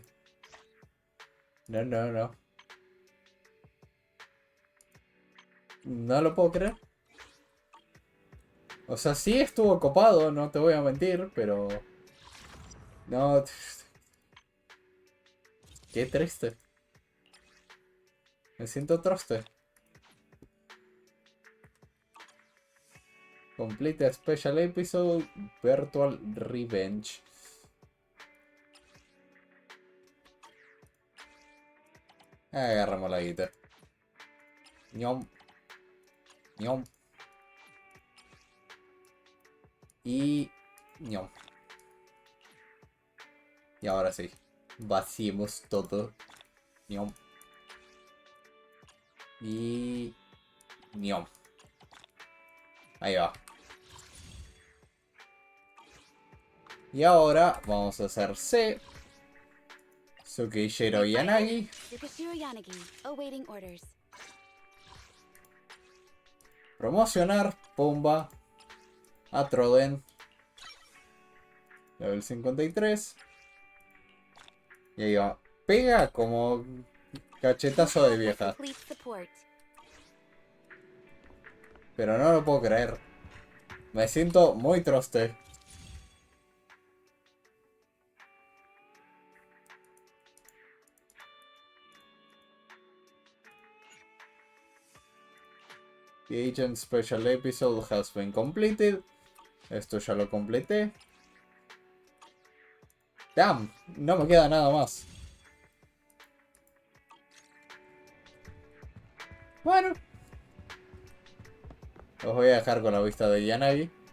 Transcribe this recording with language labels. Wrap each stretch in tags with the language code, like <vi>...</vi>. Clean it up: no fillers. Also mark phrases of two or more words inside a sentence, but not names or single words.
<es>No, no, no. No lo puedo creer. O sea, sí estuvo copado, no te voy a mentir, pero... No... Qué triste. Me siento triste.</es> <en>Complete a special episode, Virtual Revenge.</en> <es>Agarramos la guita. Ñom. Ñom. Y... Ñom. Y ahora sí. Vaciemos todo. Ñom. Y... Ñom. Ahí va. Y ahora vamos a hacer C. Tsukishiro Yanagi.</es> <en>Tsukishiro Yanagi, awaiting orders.</en> <es>Promocionar. Pumba. Atroden. Level 53. Y ahí va. Pega como cachetazo de vieja. Pero no lo puedo creer. Me siento muy troste.</es> <en>The Agent Special Episode has been completed.</en> <es>Esto ya lo completé. Damn, no me queda nada más. Bueno. Os voy a dejar con la vista de Yanagi.</es>